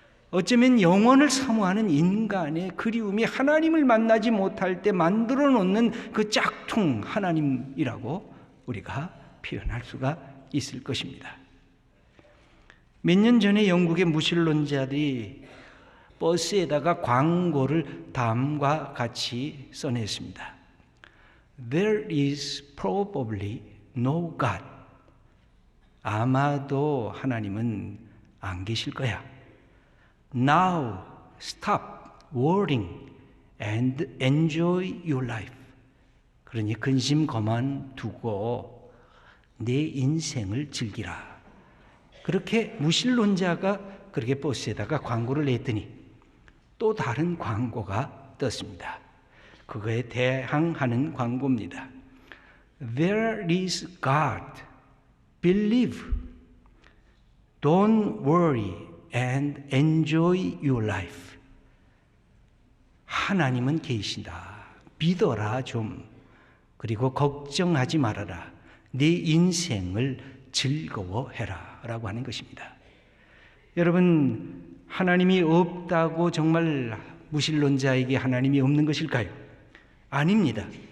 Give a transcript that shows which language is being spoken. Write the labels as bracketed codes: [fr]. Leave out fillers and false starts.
[ko] 어쩌면 영원을 사모하는 인간의 그리움이 하나님을 만나지 못할 때 만들어 놓는 그 짝퉁 하나님이라고 우리가 표현할 수가 있을 것입니다. 몇 년 전에 영국의 무신론자들이 버스에다가 광고를 다음과 같이 써냈습니다. [en] There is probably no God. [ko] 아마도 하나님은 안 계실 거야. [en] Now stop worrying and enjoy your life. [ko] 그러니 근심 그만두고 내 인생을 즐기라. 그렇게 무신론자가 그렇게 버스에다가 광고를 냈더니 또 다른 광고가 떴습니다. 그거에 대항하는 광고입니다. [en] There is God. Believe. Don't worry and enjoy your life. [ko] 하나님은 계신다. 믿어라 좀. 그리고 걱정하지 말아라. 네 인생을 즐거워해라 라고 하는 것입니다. 여러분, 하나님이 없다고 정말 무신론자에게 하나님이 없는 것일까요? 아닙니다.